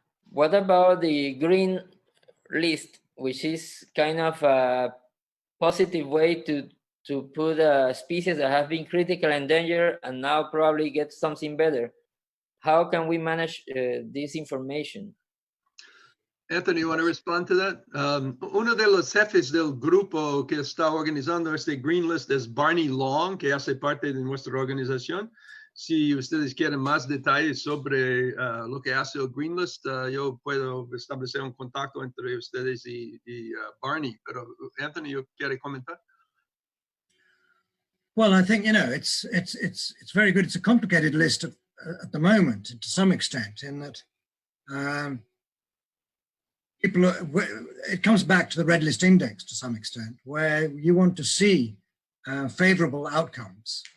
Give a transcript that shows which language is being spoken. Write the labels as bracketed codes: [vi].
[en] What about the green list, which is kind of a positive way to put species that have been critically endangered and now probably get something better? How can we manage this information? Anthony, you want to respond to that? [es] Uno de los jefes del grupo que está organizando este Green List es Barney Long, que hace parte de nuestra organización. Si ustedes quieren más detalles sobre lo que hace el Green List, yo puedo establecer un contacto entre ustedes y Barney. Pero Anthony, ¿yo quiere comentar? [en] Well, I think, you know, it's very good. It's a complicated list at the moment, to some extent, in that it comes back to the red list index to some extent, where you want to see favorable outcomes.